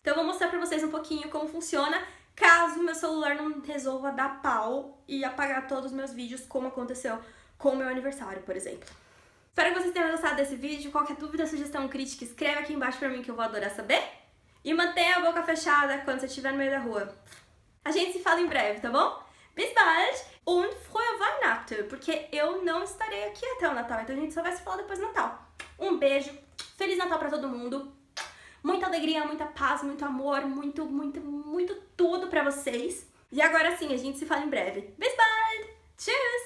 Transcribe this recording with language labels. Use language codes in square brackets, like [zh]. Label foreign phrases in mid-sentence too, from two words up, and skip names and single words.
[pt] Então eu vou mostrar pra vocês um pouquinho como funciona, caso meu celular não resolva dar pau e apagar todos os meus vídeos, como aconteceu com o meu aniversário, por exemplo. Espero que vocês tenham gostado desse vídeo. Qualquer dúvida, sugestão, crítica, escreve aqui embaixo pra mim que eu vou adorar saber. E mantenha a boca fechada quando você estiver no meio da rua. A gente se fala em breve, tá bom? [de] Bis bald und frohe Weihnachten, [pt] porque eu não estarei aqui até o Natal, então a gente só vai se falar depois do Natal. Um beijo, Feliz Natal pra todo mundo, muita alegria, muita paz, muito amor, muito tudo pra vocês. E agora sim, a gente se fala em breve. [de] Bis bald! Tschüss!